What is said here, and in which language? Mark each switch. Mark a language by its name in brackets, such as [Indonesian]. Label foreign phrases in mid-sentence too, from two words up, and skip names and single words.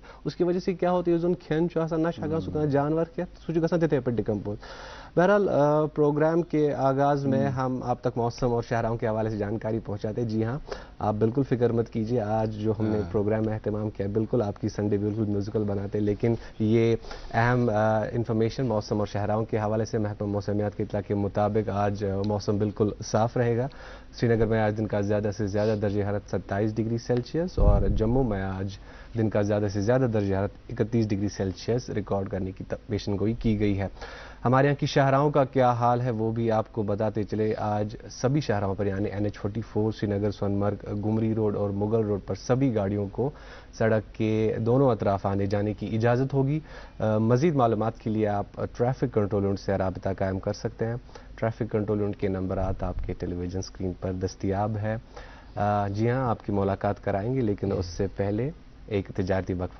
[Urdu] اس کی وجہ سے کیا ہوتا ہے, [Kashmiri] یُس زن کھٮ۪ن چھُ آسان نہ چھُ ہٮ۪کان سُہ کانٛہہ جانور کھٮ۪تھ, سُہ چھُ گژھان تِتھے پٲٹھۍ ڈِکمپوز. [Urdu] بہرحال پروگرام کے آغاز میں ہم آپ تک موسم اور شہراؤں کے حوالے سے جانکاری پہنچاتے. جی ہاں, آپ بالکل فکر مت کیجیے, آج جو ہم نے پروگرام میں اہتمام کیا بالکل آپ کی سنڈے بالکل میوزیکل بناتے, لیکن یہ اہم انفارمیشن موسم اور شہراؤں کے حوالے سے محکمہ موسمیات کی اطلاع کے مطابق آج موسم بالکل صاف رہے گا. سری نگر میں آج دن کا زیادہ سے زیادہ درجہ حرارت 27 ڈگری سیلسیس, اور جموں میں آج دن کا زیادہ سے زیادہ درجہ حرارت 31 ڈگری سیلسیس ریکارڈ کرنے کی پیشن گوئی کی گئی ہے. ہمارے یہاں کی شاہراہوں کا کیا حال ہے وہ بھی آپ کو بتاتے چلے. آج سبھی شاہراہوں پر یعنی NH44 سری نگر سونمرگ گمری روڈ اور مغل روڈ پر سبھی گاڑیوں کو سڑک کے دونوں اطراف آنے جانے کی اجازت ہوگی. مزید معلومات کے لیے آپ ٹریفک کنٹرول یونٹ سے رابطہ قائم کر سکتے ہیں. ٹریفک کنٹرول یونٹ کے نمبرات آپ کے ٹیلی ویژن اسکرین پر دستیاب ہے. جی ہاں, آپ کی ملاقات کرائیں گے, لیکن اس سے پہلے ایک تجارتی وقفہ.